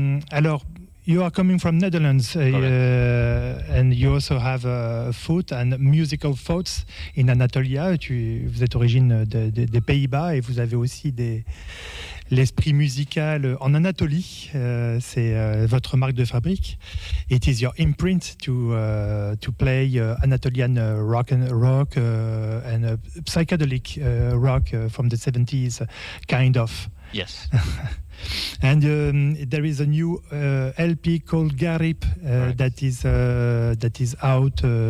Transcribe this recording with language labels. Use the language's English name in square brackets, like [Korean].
[English] Alors, you are coming from Netherlands, and you also have a foot and musical thoughts in Anatolia. [French] Vous êtes origine des Pays-Bas et vous avez aussi l'esprit musical en Anatolie. C'est votre marque de fabrique. [English] It is your imprint to play Anatolian rock and psychedelic rock from the 70s, kind of. Yes. And there is a new LP called Garip that is out.